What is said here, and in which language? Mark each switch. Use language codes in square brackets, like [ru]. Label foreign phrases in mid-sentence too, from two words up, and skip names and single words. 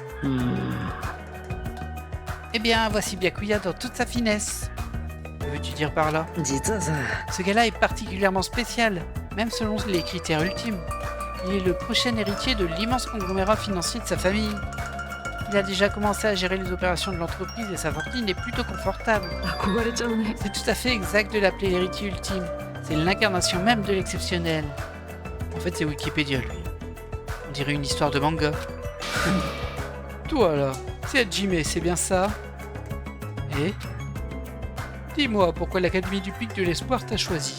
[fr] Eh bien, voici Byakuya dans toute sa finesse. Que veux-tu dire par là? [ja] 実はさ、 [fr] Ce gars-là est particulièrement spécial, même selon les critères ultimes. Il est le prochain héritier de l'immense conglomérat financier de sa famille. Il a déjà commencé à gérer les opérations de l'entreprise et sa fortune est plutôt confortable. [ja] 憧れちゃうね。 [fr] C'est tout à fait exact de l'appeler l'héritier ultime. C'est l'incarnation même de l'exceptionnel. En fait, c'est Wikipédia, lui. On dirait une histoire de manga. Toi, là, c'est Hajime, c'est bien ça? Et dis-moi, pourquoi l'Académie du Pic de l'Espoir t'a choisi?